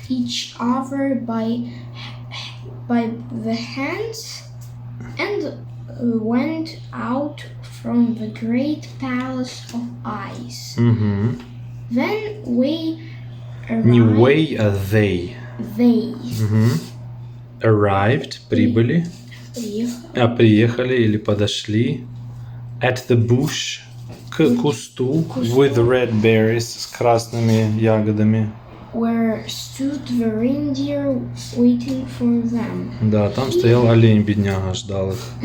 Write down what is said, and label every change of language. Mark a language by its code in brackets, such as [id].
[en] each other by the hands and went out from the great palace of ice. Then [ru] Не way, а they. Arrived, прибыли. Приехали или подошли. [en] At the bush. [ru] К кусту. [en] With red berries. [ru] С красными ягодами. [en] Where stood the reindeer waiting for them. [ru] Да, там стоял олень, бедняга, ждал их.